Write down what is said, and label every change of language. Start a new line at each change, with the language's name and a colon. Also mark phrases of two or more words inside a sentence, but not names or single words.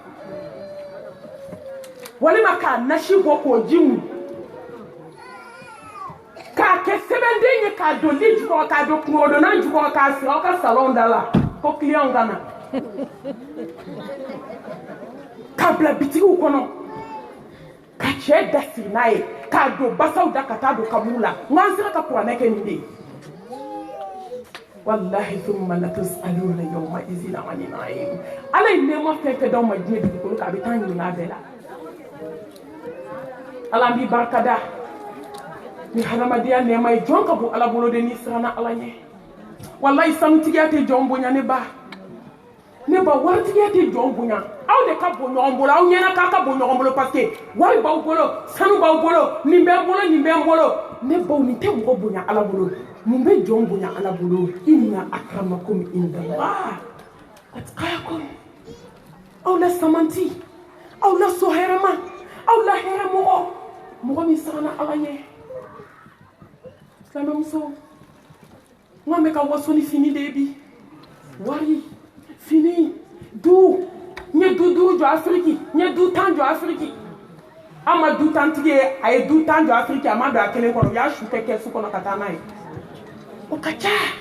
Bambara: walima k'a nasi bɔ k'o ji mun k'a kɛ sɛbɛnden ye k'a don lit jukɔrɔ k'a don kungodonan jukɔrɔ k'a sigi aw ka salon da la ko client ka na k'a bila bitigiw kɔnɔ ka cɛ da siri n'a ye k'a don basaw da ka taa don kaburu la n'an sera ka kuranɛ kɛ nin de ye wallahi
Arabic: ثم لتسألن يومئذ عن النعيم
Bambara: ala ye nɛɛma fɛn fɛn d'aw ma diɲɛ dugukolo kan a bɛ taa ɲininka a bɛɛ la ala n b'i barikada ni hadamadenya nɛɛma ye jɔn ka bon ala bolo de n'i siranna ala ɲɛ wallahi sanutigiya tɛ jɔn bonya ne ba waritigiya tɛ jɔn bonya aw de ka bon ɲɔgɔn bolo aw ɲɛna k'a ka bon ɲɔgɔn bolo
French: parce que
Bambara: wari b'aw bolo sanu b'aw bolo nin bɛ n bolo nin bɛ n bolo ne baw nin tɛ mɔgɔ bonya ala bolo mun bɛ jɔn bonya ala bolo
Arabic: إن أكرمكم عند الله أتقاكم
Bambara: aw la samanti aw la so hɛrɛma aw la hɛrɛ mɔgɔ min siranna ala ɲɛ silamɛmuso n ko an bɛ ka waso ni fini de ye bi wari fini du n ye du 5 jɔ afiriki n ye du 10 jɔ afiriki an ma du 10 tigi ye a ye du 10 jɔ afiriki a ma don a kelen kɔnɔ u y'a su kɛ kɛsu kɔnɔ ka taa n'a ye o ka ca